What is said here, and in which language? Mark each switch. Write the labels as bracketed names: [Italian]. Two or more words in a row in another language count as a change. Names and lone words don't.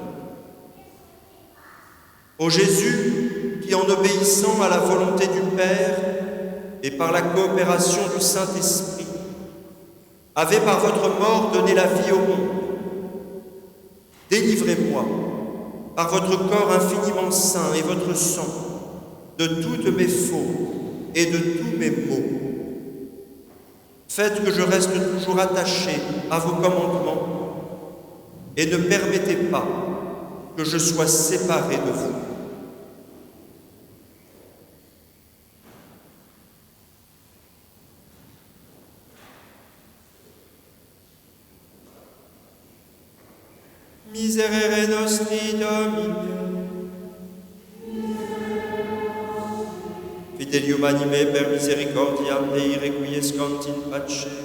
[French] Ô Jésus, qui en obéissant à la volonté du Père et par la coopération du Saint-Esprit, avez par votre mort donné la vie au monde, délivrez-moi, par votre corps infiniment saint et votre sang, de toutes mes fautes et de tous mes maux. Faites que je reste toujours attaché à vos commandements et ne permettez pas que je sois séparé de vous. [Latin] Miserere nostri Domine. Fidelium anime per misericordiam Dei requiescant in pace.